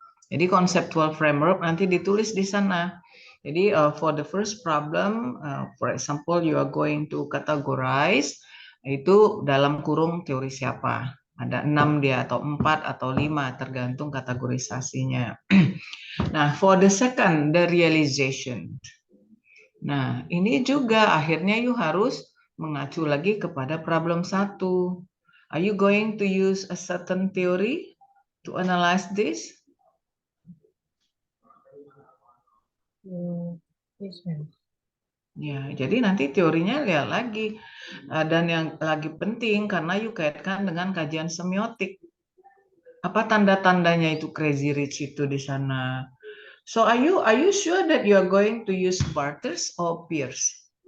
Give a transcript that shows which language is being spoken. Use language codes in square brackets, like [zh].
[en] Jadi conceptual framework [id] nanti ditulis di sana. [en] Jadi for the first problem, for example, you are going to categorize [id] itu dalam kurung teori siapa. Ada 6 dia atau 4 atau 5 tergantung kategorisasinya. Nah, [en] for the second, the realization. [id] Nah, ini juga akhirnya you harus mengacu lagi kepada problem satu. [en] Are you going to use a certain theory to analyze this? Yes, ma'am. [id] Ya, jadi nanti teorinya lihat lagi. Dan yang lagi penting karena you kaitkan dengan kajian semiotik. Apa tanda-tandanya itu crazy rich itu di sana? [en] So are you sure that you are going to use barters or peers?